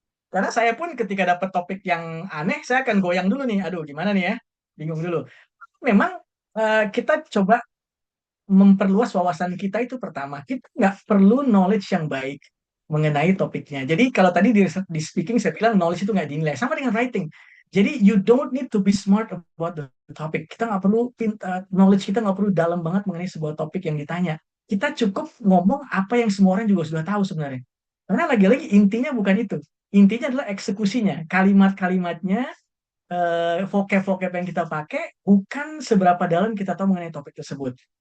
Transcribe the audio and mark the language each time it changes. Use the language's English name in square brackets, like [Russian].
[Indonesian] Karena saya pun ketika dapat topik yang aneh, saya akan goyang dulu nih. Aduh, gimana nih ya? Bingung dulu. Memang kita coba memperluas wawasan kita itu pertama. Kita nggak perlu knowledge yang baik mengenai topiknya. Jadi kalau tadi di speaking saya bilang knowledge itu nggak dinilai. Sama dengan writing. [English] Jadi you don't need to be smart about the topic. [Indonesian] Kita nggak perlu knowledge kita nggak perlu dalam banget mengenai sebuah topik yang ditanya. Kita cukup ngomong apa yang semua orang juga sudah tahu sebenarnya. Karena lagi-lagi intinya bukan itu. Intinya adalah eksekusinya. Kalimat-kalimatnya, vocab-vocab yang kita pakai bukan seberapa dalam kita tahu mengenai topik tersebut.